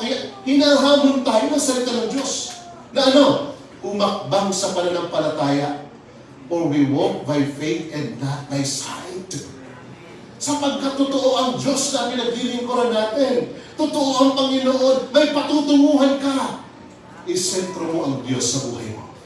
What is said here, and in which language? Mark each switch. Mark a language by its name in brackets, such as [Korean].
[Filipino] Kaya hinahamon tayo ng salita ng Diyos. Na umakbang sa pananampalataya. [English] For we walk by faith and not by sight. [Filipino] Sapagkat totoo ang Diyos na pinaglilingkuran natin. Totoo ang Panginoon. May patutunguhan ka. Isentro mo ang Diyos sa buhay mo.